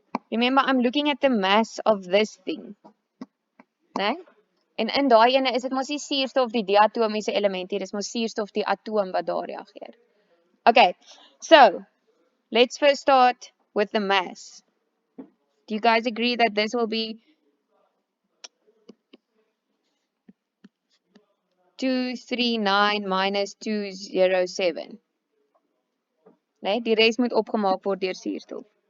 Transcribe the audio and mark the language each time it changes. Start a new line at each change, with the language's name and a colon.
English: Remember, I'm looking at the mass of this thing.
Afrikaans: Nee? En in daai ene is dit mos nie suurstof die diatomiese element hier, dis mos suurstof die atoom wat daar reageer.
English: Okay, so let's first start with the mass. Do you guys agree that this will be 239 minus 207?
Afrikaans: Nee, die res moet opgemaak word deur suurstof.